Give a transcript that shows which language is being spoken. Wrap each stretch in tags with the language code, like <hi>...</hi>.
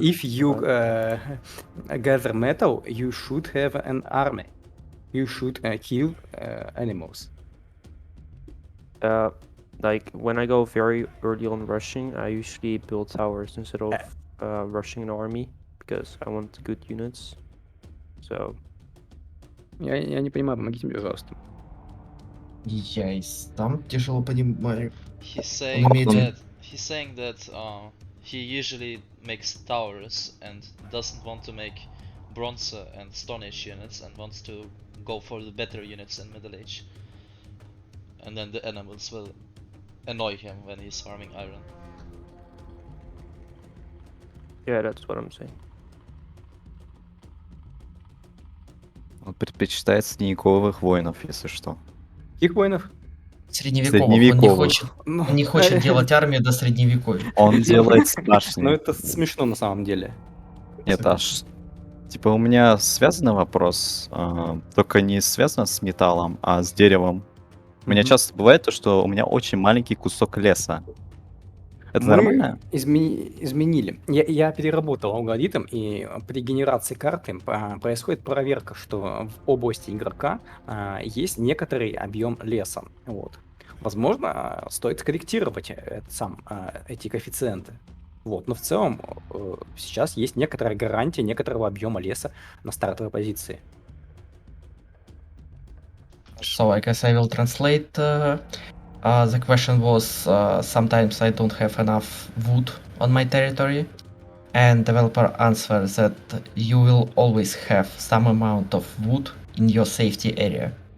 <en>if you gather metal, you should have an army. You should kill animals. like when I go very early on rushing, I usually build towers instead of rushing an army because I want good units. So</en> <ru>Я не понимаю, помогите мне, пожалуйста. Я и сам тяжело понимаю.</ru> <en>He's saying that he usually makes towers and doesn't want to make Bronze and Stone Age units and wants to go for the better units in Middle Age. And then the animals will annoy him when he's farming iron. yeah, that's what I'm saying.</en> <ru>Он предпочитает средневековых воинов, если что. Каких воинов? Средневековых. Он не хочет делать армию до средневековья. Он делает Ну башни. это смешно на самом деле. Нет, аж... Типа у меня связанный вопрос, только не связано с металлом, а с деревом. У меня часто бывает то, что у меня очень маленький кусок леса. Это Мы нормально? изменили. Я переработал алгоритм, и при генерации карты происходит проверка, что в области игрока есть некоторый объем леса. Вот. Возможно, стоит корректировать эти коэффициенты. Вот. Но в целом сейчас есть некоторая гарантия некоторого объема леса на стартовой позиции.</ru> <en>So I guess I will translate. The question was sometimes I don't have enough wood on my territory, and developer answers that you will always have some amount of wood in your safety area.</en>